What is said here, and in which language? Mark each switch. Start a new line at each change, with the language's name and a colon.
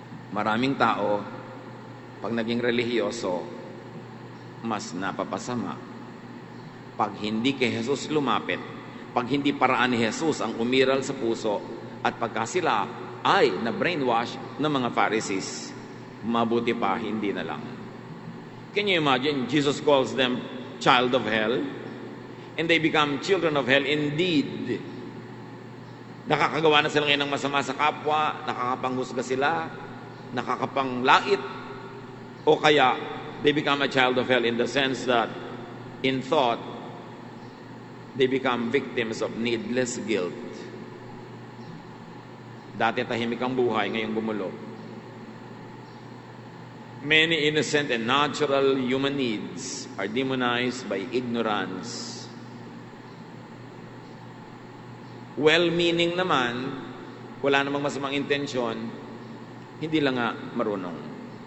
Filipino: Maraming tao, pag naging relihiyoso, mas napapasama. Pag hindi kay Jesus lumapit, pag hindi paraan ni Jesus ang umiral sa puso, at pagka sila ay na-brainwash ng mga Pharisees, mabuti pa, hindi na lang.
English: Can you imagine? Jesus calls them child of hell, and they become children of hell indeed.
Filipino: Nakakagawa na sila ngayon ng masama sa kapwa, nakakapanghusga sila, nakakapanglait, o kaya
English: they become a child of hell in the sense that in thought they become victims of needless guilt.
Filipino: Dati tahimik ang buhay, ngayong gumulo.
English: Many innocent and natural human needs are demonized by ignorance.
Filipino: Well-meaning naman, wala namang masamang intensyon, hindi lang nga marunong.